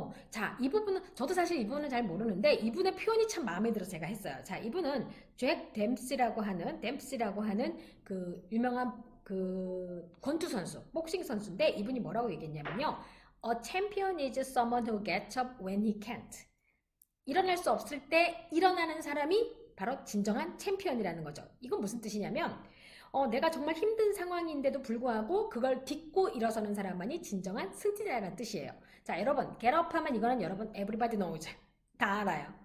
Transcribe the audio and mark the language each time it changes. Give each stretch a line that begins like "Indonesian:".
Korean: 자, 이 부분은, 저도 사실 이 부분은 잘 모르는데, 이분의 표현이 참 마음에 들어서 제가 했어요. 자, 이분은 잭 댐시라고 하는 그 유명한 그 권투 선수, 복싱 선수인데, 이분이 뭐라고 얘기했냐면요.
English: A champion is someone who gets up when he can't.
Korean: 일어날 수 없을 때 일어나는 사람이 바로 진정한 챔피언이라는 거죠. 이건 무슨 뜻이냐면, 내가 정말 힘든 상황인데도 불구하고 그걸 딛고 일어서는 사람만이 진정한 승리자라는 뜻이에요. 자, 여러분, get up 하면 이거는 여러분 everybody knows. 다 알아요.